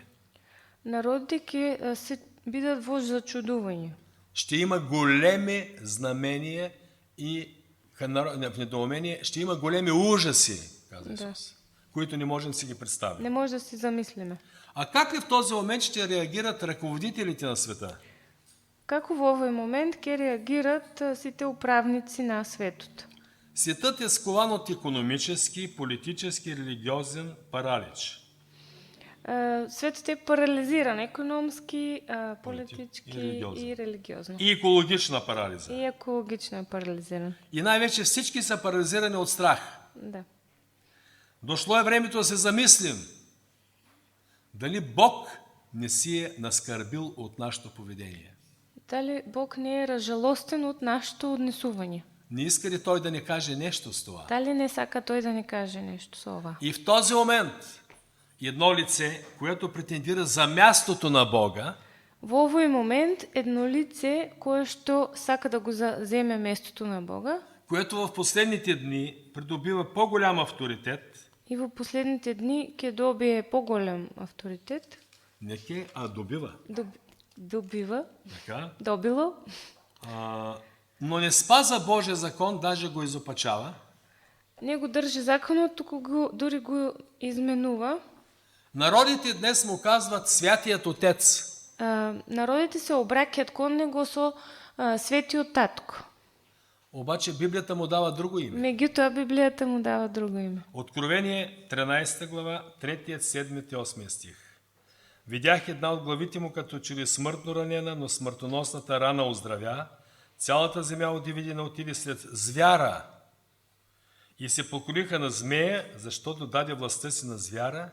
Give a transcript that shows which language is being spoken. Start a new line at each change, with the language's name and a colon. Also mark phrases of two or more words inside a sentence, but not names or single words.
Macedonian: Народите ќе се бидат во зачудување.
Bulgarian: Ще има големи знамения и в недоумение, ще има големи ужаси, каза Исус, които не можем да си ги представим.
Macedonian: Не може да си замислиме.
Bulgarian: А как ли в този момент ще реагират ръководителите на света?
Macedonian: Како во овој момент ќе реагират сите управници на светот?
Bulgarian: Светът е скован от икономически, политически, религиозен паралич.
Macedonian: Светот е парализиран економски, политички религиозен. и религиозно.
Bulgarian: И екологична парализа.
Macedonian: И екологично е парализиран.
Bulgarian: И най-вече всички са парализирани от страх. Да. Дошло е времето да се замислим дали Бог не си е наскърбил от нашето поведение.
Macedonian: Дали Бог не е разжалостен от нашето однесување?
Bulgarian: Не иска ли Той да ни каже нещо с това?
Macedonian: Дали не сака Той да ни каже нещо со ова?
Bulgarian: И в този момент едно лице, което претендира за мястото на Бога,
Macedonian: Во овој момент едно лице кое што сака да го земе местото на Бога
Bulgarian: което в последните дни придобива по-голям авторитет,
Macedonian: и во последните дни ќе добие поголем авторитет, не ке, а добива. добива,
Bulgarian: Така?
Macedonian: добило,
Bulgarian: Но не спаза Божия закон, даже го изопачава.
Macedonian: не го држи законот, туку дури го изменува.
Bulgarian: Народите днес му казват Святият Отец.
Macedonian: Народите се обраќаат кон него со Светиот Татко.
Bulgarian: Обаче Библията му дава друго име.
Macedonian: Меѓутоа Библијата му дава друго име.
Bulgarian: Откровение 13 глава, 3, 7 и 8 стих. Видях една от главите му като че ли смъртно ранена, но смъртоносната рана оздравя. Цялата земя от дивидина отиде след звяра и се поклониха на змея, защото даде властта си на звяра.